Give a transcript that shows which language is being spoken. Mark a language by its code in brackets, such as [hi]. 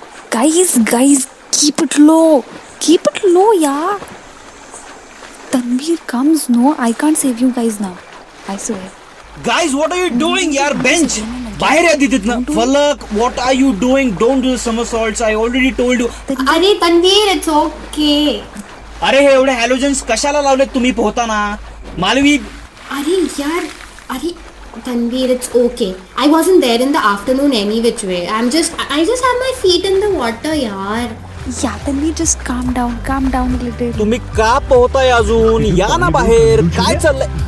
[en] guys, keep it low. Keep it low, yeah. Tanvir comes, no, I can't save you guys now. I swear. Guys, what are you doing, yaar? [mr] Bench. बाहेर या तिथनं. [en] Falak, what are you doing? Don't do somersaults. I already told you. अरे Tanveer, it's okay. [mr] अरे हे एवढे halogens कशाला लावलेत तुम्ही पोहताना? मालवी. [en] अरे यार, अरे Tanveer, it's okay. I wasn't there in the afternoon any which way. I just have my feet in the water, yaar. Yeah, Tanveer, just calm down a little. [mr] तुम्ही का पोहताय अजून? या ना बाहेर. काय चाललंय?